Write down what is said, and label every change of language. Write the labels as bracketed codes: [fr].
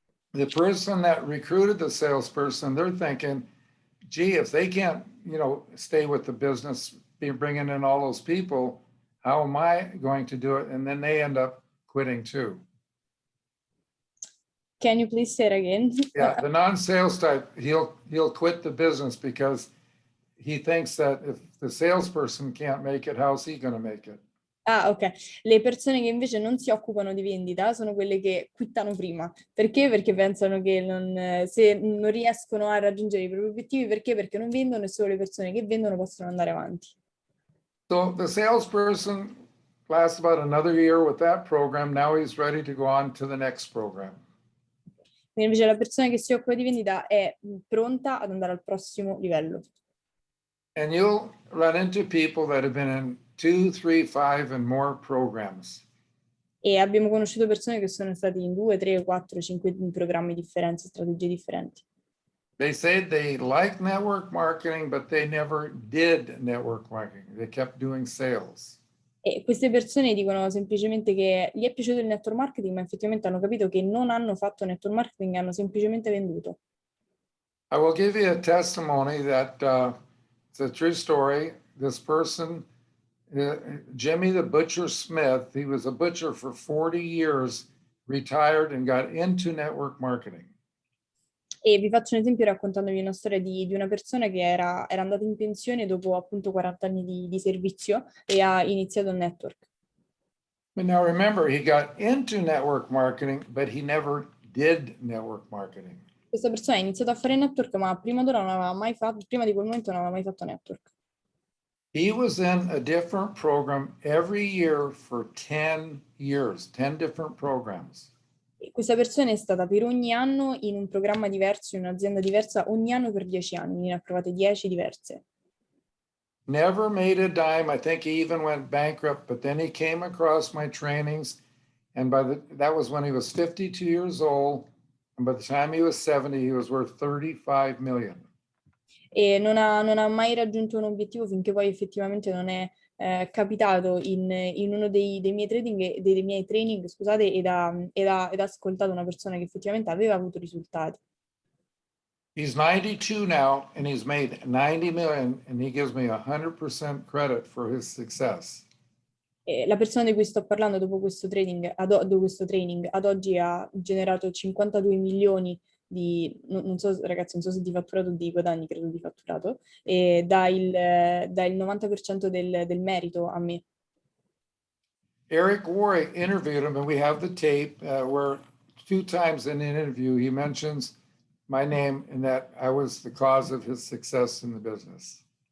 [en] The person that recruited the salesperson, they're thinking, gee, if they can't, stay with the business, be bringing in all those people, how am I going to do it? And then they end up quitting too. Can you please say it again? Yeah, the non-sales type, he'll quit the business because he thinks that if the salesperson can't make it, how's he going to make it? Ah, ok. [it] Le persone che invece non si occupano di vendita sono quelle che quittano prima. Perché? Perché pensano che se non riescono a raggiungere i propri obiettivi, perché? Perché non vendono e solo le persone che vendono possono andare avanti. [en] So the salesperson lasts about another year with that program. Now he's ready to go on to the next program. [it] Invece la persona che si occupa di vendita è pronta ad andare al prossimo livello. [en] And you'll run into people that have been in 2, 3, 5 and more programs. [it] E abbiamo conosciuto persone che sono stati in 2, 3, 4, 5 programmi differenti, strategie differenti. [en] They said they like network marketing, but they never did network marketing. They kept doing sales. [it] E queste persone dicono semplicemente che gli è piaciuto il network marketing, ma effettivamente hanno capito che non hanno fatto network marketing, hanno semplicemente venduto. [en] I will give you a testimony that it's a true story. This person, Jimmy the Butcher Smith, he was a butcher for 40 years, retired and got into network marketing. [it] E vi faccio un esempio raccontandovi una storia di una persona che era andata in pensione dopo appunto 40 anni di servizio e ha iniziato il network. [en] But now remember, he got into network marketing, but he never did network marketing. [it] Questa persona ha iniziato a fare network, ma prima d'ora non aveva mai fatto, prima di quel momento non aveva mai fatto network. [en] He was in a different program every year for 10 years, 10 different programs. [it] E questa persona è stata per ogni anno in un programma diverso, in un'azienda diversa, ogni anno per 10 anni, ne ha provate 10 diverse. [en] Never made a dime. I think he even went bankrupt, but then he came across my trainings. And that was when he was 52 years old. And by the time he was 70, he was worth 35 million. [it] E non ha mai raggiunto un obiettivo finché poi effettivamente non è capitato in uno dei miei training, scusate, ed ha ascoltato una persona che effettivamente aveva avuto risultati. [en] He's 92 now, and he's made 90 million, and he gives me 100% credit for his success. [it] E la persona di cui sto parlando dopo questo training, ad oggi ha generato 52 milioni di, non so ragazzi, non so se di fatturato o di guadagni, credo di fatturato, e dà il 90% del merito a me. [en] Eric Warwick interviewed him, and we have the tape where 2 times in an interview he mentions my name and that I was the cause of his success in the business.